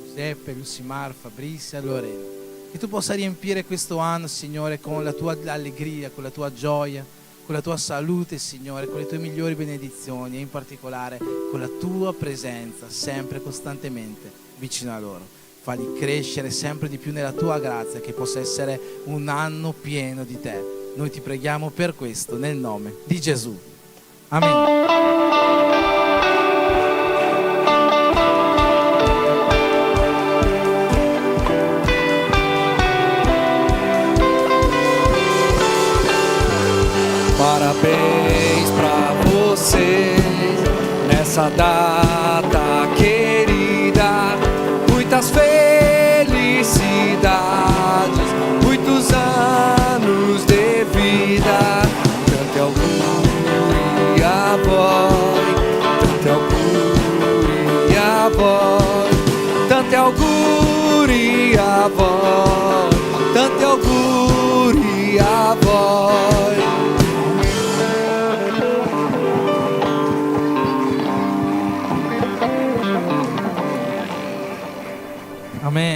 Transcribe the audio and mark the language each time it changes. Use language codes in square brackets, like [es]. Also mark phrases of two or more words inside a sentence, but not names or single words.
[it] Giuseppe, Lucimar, Fabrizia, Lorena. Che tu possa riempire questo anno, Signore, con la tua allegria, con la tua gioia, con la tua salute, Signore, con le tue migliori benedizioni e in particolare con la tua presenza sempre, costantemente vicino a loro. Falli crescere sempre di più nella tua grazia, che possa essere un anno pieno di te. Noi ti preghiamo per questo nel nome di Gesù. Amen. [pt] Parabéns pra você nessa data querida, muitas felicidades, muitos anos de vida. [it] Cante auguri a voi, cante auguri a voi, tanti auguri a voi, tanti auguri a voi. Amen.